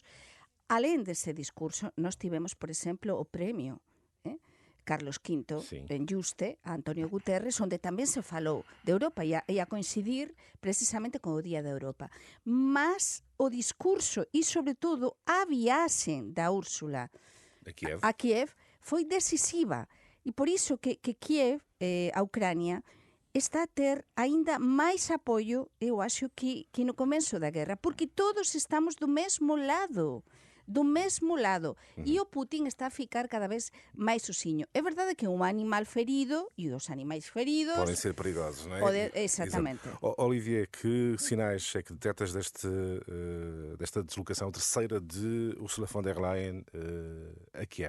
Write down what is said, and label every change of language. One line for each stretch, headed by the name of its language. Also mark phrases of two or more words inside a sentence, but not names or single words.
Galician: Além dese discurso, nós tivemos, por exemplo, o premio Carlos V en Juste, a Antonio Guterres, onde tamén se falou de Europa e a coincidir precisamente con o Día da Europa. Mas o discurso e, sobre todo, a viaxe da Úrsula a Kiev foi decisiva. E por iso que Kiev, a Ucrania, está a ter aínda máis apoio,
Portuguese: eu acho, que no começo da guerra, porque todos estamos do mesmo lado.
Galician: E o Putin está a ficar cada vez máis sozinho. É verdade que un animal ferido, e os animais feridos
Portuguese: podem ser perigosos, não é? Exatamente. Olivier, que sinais é que detectas desta deslocação terceira de Ursula von der Leyen a Kiev?